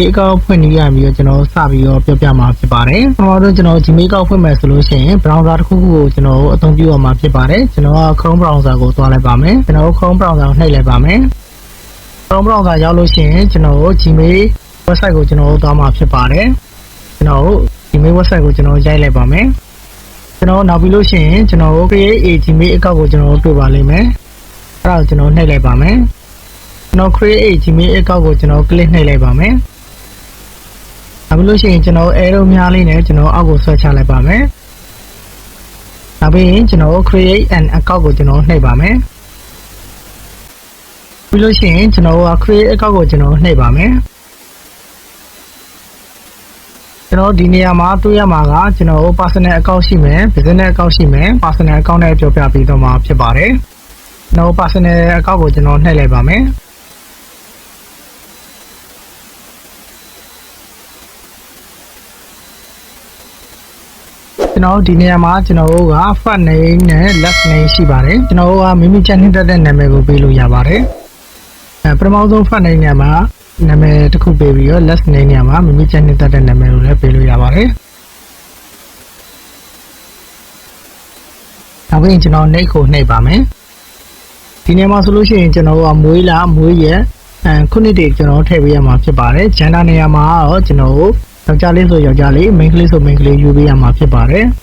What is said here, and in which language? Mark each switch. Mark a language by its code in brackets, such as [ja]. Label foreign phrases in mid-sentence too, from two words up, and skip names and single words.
[my] account ဖွင့်နေရပြီးတော့ကျွန်တော်စပြီးတော့ပြောပြမှာဖြစ်ပါတယ်ပထမဆုံးကျွန်တော် Gmail account ဖွင့်မယ်ဆိုလို့ရှိရင် browser တစ်ခုခုကိုကျွန်တော်အသုံးပြုရမှာဖြစ်ပါတယ်ကျွန်တော်က Chrome browser ကိုသွားလိုက်ပါမယ်ကျွန်တော် Chrome browser ကိုနှိပ်လိုက်ပါမယ် Chrome browser ရောက်လို့ရှိရင်ကျွန်တော် Gmail website ကိုကျွန်တော်သွားမှာဖြစ် ပါတယ်ကျွန်တော်Gmail website ကိုကျွန်တော်ရိုက်လိုက်ပါမယ်ကျွန်တော်နောက်ပြီးလို့ရှိရင်ကျွန်တော် [en] create a Gmail account [my] ကိုကျွန်တော်တွေ့ပါလိမ့်မယ်အဲ့ဒါကိုကျွန်တော်နှိပ်လိုက်ပါမယ်ကျွန်တော် [en] create a Gmail account [my] ကိုကျွန်တော် click နှိပ်လိုက်ပါမယ်နောက်ပြီးလို့ရှိရင်ကျွန်တော် arrow များလေးနဲ့ကျွန်တော်အောက်ကိုဆွဲချလိုက်ပါမယ်နောက်ပြီးရင်ကျွန်တော် [en] create an account [my] ကိုကျွန်တော်နှိပ်ပါမယ်ပြီးလို့ရှိရင်ကျွန်တော် [en] create account [my] ကိုကျွန်တော်နှိပ်ပါမယ် ကျွန်တော်ဒီနေရာမှာတွေ့ရမှာကကျွန်တော် [en] personal account [my] ရှိမယ် [en] business account [my] ရှိမယ် [en] personal account [my] နဲ့ပြောပြပေးတော့မှာဖြစ်ပါတယ်ကျွန်တော် [en] personal account [my] ကိုကျွန်တော်နှိပ်လိုက်ပါမယ် ကျွန်တော်ဒီနေရာမှာကျွန်တော်က [en] first name [my] နဲ့ [en] last name [my] ရှိပါတယ်ကျွန်တော်ကမိမိချက်နှစ်သက်တဲ့နာမည်ကိုပေးလို့ရပါတယ်ပထမဆုံး [en] first name [my] နေရာမှာနာမည်တစ်ခုပေးပြီးတော့ [en] last name [my] နေရာမှာမိမိချက်နှစ်သက်တဲ့နာမည်ကိုလည်းပေးလို့ရပါတယ် နောက်ပြီးကျွန်တော် name ကိုနှိပ်ပါမယ်ဒီနေရာမှာဆိုလို့ရှိရင်ကျွန်တော်ကမွေးလာမွေးရက်ခုနှစ်တည်းကျွန်တော်ထည့်ပေးရမှာဖြစ်ပါတယ် gender နေရာမှာတော့ကျွန်တော်ယောက်ျားလေးဆိုယောက်ျားလေး main ကလေးဆို main ကလေးယူပေးရမှာဖြစ်ပါတယ်